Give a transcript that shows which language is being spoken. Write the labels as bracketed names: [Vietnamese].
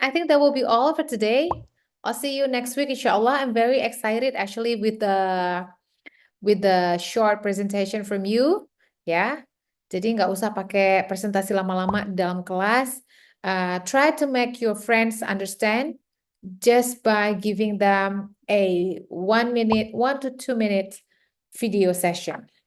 [English] I think that will be all for today. I'll see you next week, inshallah. I'm very excited actually with the with the short presentation from you, ya. [Indonesian] Jadi nggak usah pakai presentasi lama-lama di dalam kelas. [English] Try to make your friends understand just by giving them a 1 to 2 minute video session.